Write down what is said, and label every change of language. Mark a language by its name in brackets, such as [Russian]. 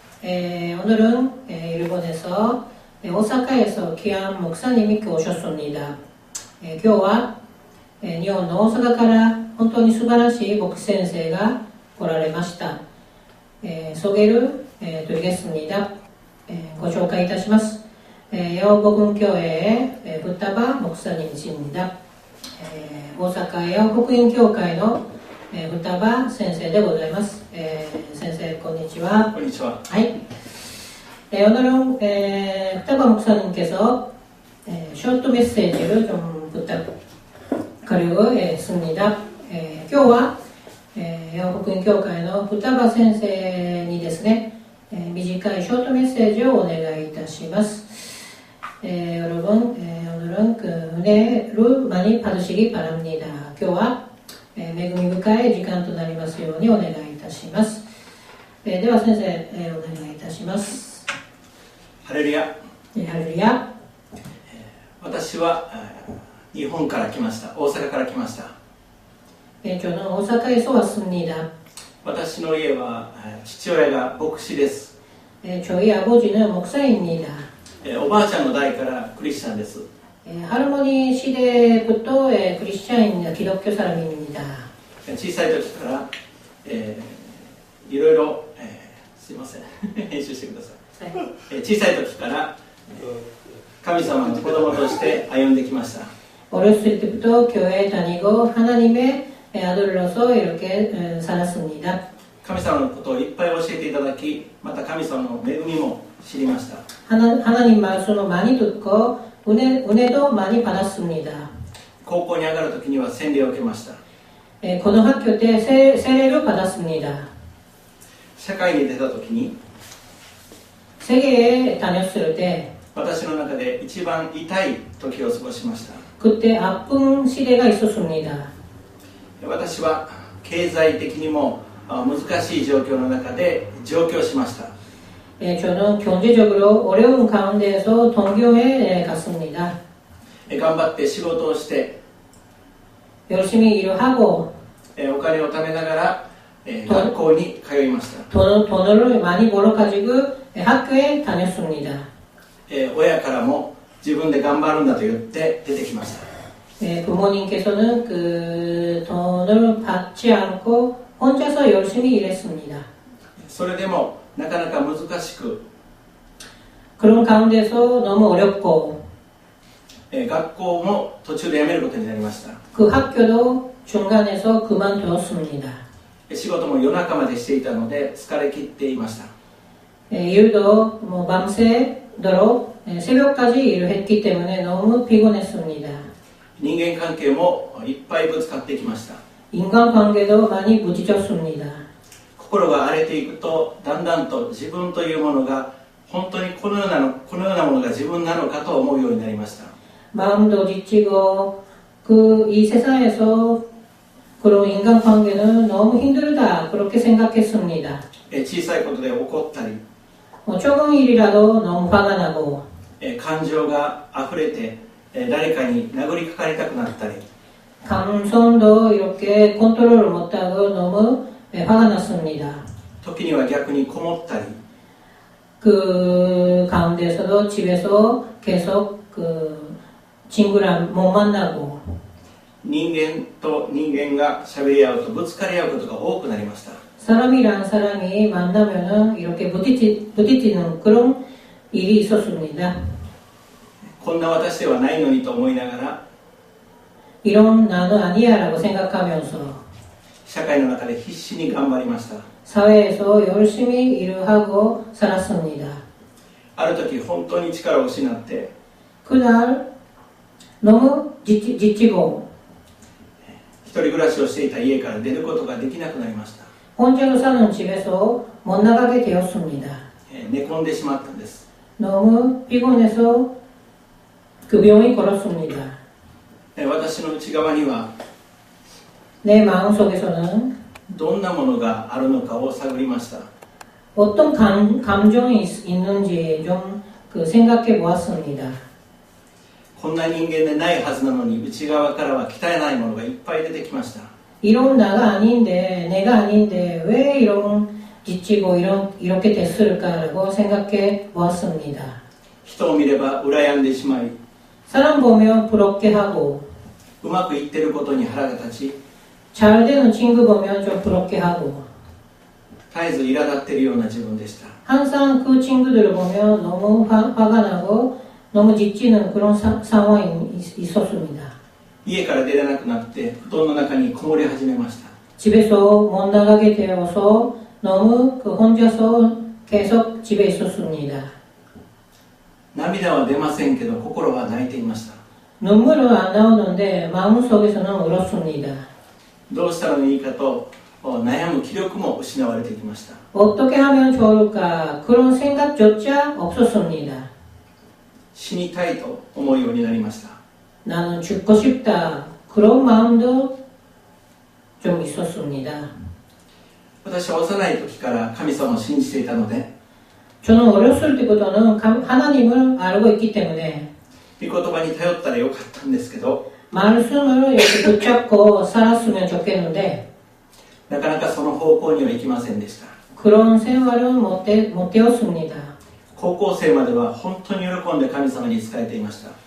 [Korean] 오늘은 일본에서 오사카에서 귀한 목사님이 오셨습니다. [Japanese] 今日は日本の大阪から本当に素晴らしい牧師先生が来られました。 [Korean] 소개를 드리겠습니다. [Japanese] ご紹介いたします。 [Korean] 여복음교회의 부타바 목사님이십니다. [Japanese] 大阪八福音教会の双葉先生でございます。先生こんにちは。こんにちは。はい。 [Korean] 오늘은双葉 목사님께서 쇼트 메시지를 좀 부탁하려고 했습니다. [Japanese] 今日は八福音教会の双葉先生にですね、短いショートメッセージをお願いいたします。 [Korean] 여러분 오늘은 그 은혜를 많이 받으시기 바랍니다. [Japanese] 今日は恵み深い時間となりますようにお願いいたします。では先生、お願いいたします。ハレルヤ。ハレルヤ。私は日本から来ました。大阪から来ました。 [Korean] 저는 오사카에서 왔습니다. [Japanese] 私の家は父親が牧師です。 [Korean] 저희 아버지는 목사입니다. [Japanese] おばあちゃんの代からクリスチャンです。 [Korean] 할머니 시대부터 크리스찬 기독교 사람입니다. [Japanese] 小さい時から、いろいろ、すいません編集してください。小さい時から神様の子供として歩んできました。 [Korean] 어렸을 때부터 교회에 다니고 하나님의 아들로서 이렇게 살았습니다. [Japanese] 神様のことをいっぱい教えていただき、また神様の恵みも知りました。 [Korean] 하나님 말씀을 많이 듣고 은혜도 많이 받았습니다. [Japanese] 高校に上がる時には洗礼を受けました。 [Korean] 고등학교 때 세례를 받았습니다. [Japanese] 社会に出た時に [Korean] 세계에 다녔을 때 [Japanese] 私の中で一番痛い時を過ごしました。 [Korean] 그때 아픈 시대가 있었습니다. [Japanese] 私は経済的にも難しい状況の中で上京しました。 [Korean] 저는 경제적으로 어려운 가운데에서 동교에 갔습니다. [Japanese] 頑張って仕事をして [Korean] 열심히 일을 하고 [Japanese] お金を貯めながら学校に通いました。 [Korean] 돈을 많이 벌어가지고 학교에 다녔습니다. [Japanese] 親からも自分で頑張るんだと言って出てきました。 [Korean] 부모님께서는 그 돈을 받지 않고 혼자서 열심히 일했습니다. [Japanese] それでもなかなか難しく [Korean] 그런 가운데서 너무 어렵고 [Japanese] 学校も途中で辞めることになりました。 [Korean] 그 학교도 중간에서 그만두었습니다. [Japanese] 仕事も夜中までしていたので疲れ切っていました。 [Korean] 일도 뭐 밤새도록 새벽까지 일을 했기 때문에 너무 피곤했습니다. [Japanese] 人間関係もいっぱいぶつかってきました。 [Korean] 인간관계도 많이 무디졌습니다. [Japanese] 心が荒れていくとだんだんと自分というものが本当にこのようなものが自分なのかと思うようになりました。 [Korean] 마음도 지치고 이 세상에서 그런 인간관계는 너무 힘들다 그렇게 생각했습니다. [Japanese] 小さいことで怒ったり [Korean] 조금 일이라도 너무 화가 나고 [Japanese] 感情が溢れて誰かに殴りかかりたくなったり [Korean] 감성도 이렇게 컨트롤을 못하고 너무 화가 났습니다. [Japanese] 時には逆にこもったり [Korean] 그 가운데서도 집에서 계속 그 친구랑 못 만나고 [Japanese] 人間と人間が喋り合うとぶつかり合うことが多くなりました。 [Korean] 사람이랑 사람이 만나면은 이렇게 부딪히는 그런 일이 있었습니다. [Japanese] こんな私ではないのにと思いながら [Korean] 이런 나는 아니야라고 생각하면서 [Japanese] 社会の中で必死に頑張りました。 [Korean] 사회에서 열심히 일을 하고 살았습니다. [Japanese] ある時本当に力を失って [Korean] 그날 너무 지치고 [Japanese] 一人暮らしをしていた家から出ることができなくなりました。 [Korean] 혼자서 사는 집에서 못 나가게 되었습니다. [Japanese] 寝込んでしまったんです。 [Korean] 너무 피곤해서 그 병이 걸었습니다. [Japanese] 私の内側には [Korean] 내 마음속에서는 [Japanese] どんなものがあるのかを探りました。 [Korean] 어떤 감정이 있는지 좀 생각해 보았습니다. [Japanese] こんな人間でないはずなのに内側からは汚いものがいっぱい出てきました。 [Korean] 이런 나가 아닌데, 내가 아닌데 왜 이런 지치고 이렇게 됐을까라고 생각해 보았습니다. [Japanese] 人を見れば羨んでしまい、 [Korean] 사람 보면 부럽게 하고 [Japanese] うまくいってることに腹が立ち、 [Korean] 잘 되는 친구 보면 좀 부럽게 하고 [Japanese] 絶えず苛立っているような自分でした。 [Korean] 항상 그 친구들을 보면 너무 화가 나고 너무 지치는 그런 상황이 있었습니다. [Japanese] 家から出れなくなって布団の中にこもり始めました。 [Korean] 집에서 못 나가게 되어서 너무 혼자서 계속 집에 있었습니다. [Japanese] 涙は出ませんけど心は泣いていました。 [Korean] 눈물은 안 나오는데 마음속에서는 울었습니다. [Japanese] どうしたらいいかと悩む気力も失われてきました。 [Korean] 어떻게 하면 좋을까 그런 생각조차 없었습니다. [Japanese] 死にたいと思うようになりました。 [Korean] 나는 죽고 싶다 그런 마음도 좀 있었습니다. [Japanese] 私は幼い時から神様を信じていたので、 [Korean] 저는 어렸을 때부터는 하나님을 알고 있기 때문에 [Japanese] 御言葉に頼ったらよかったんですけど、 [Korean] 말씀을 이렇게 붙잡고 살았으면 좋겠는데 [Japanese] なかなかその方向には行きませんでした。 [Korean] 그런 생활은 못 되었습니다. [Japanese] 高校生までは本当に喜んで神様に仕えていました。